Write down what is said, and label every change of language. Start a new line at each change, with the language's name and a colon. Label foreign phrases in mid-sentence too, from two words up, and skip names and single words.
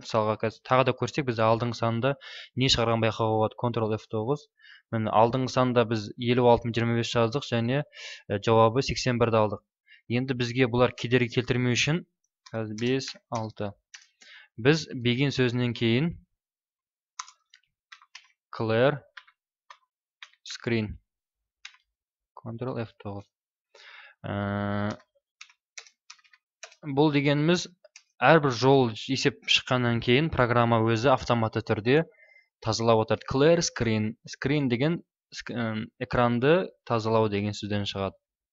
Kazakh: Мысалға тағы да көрсек, біз алдыңғы санда не шығарған байқауға болады.
English: Ctrl F9.
Kazakh: Алдыңғы санда біз 56-25 жаздық және жауабы 81-ді алдық. Енді бізге бұлар кедергі келтірмеу үшін 5, 6. Біз begin сөзінен кейін
English: clear screen. Ctrl F9.
Kazakh: Бұл дегеніміз әрбір жол есеп шыққаннан кейін программа өзі автоматты түрде тазалап отырады.
English: Clear screen.
Kazakh: Screen деген экранды тазалау деген сөзден шығады.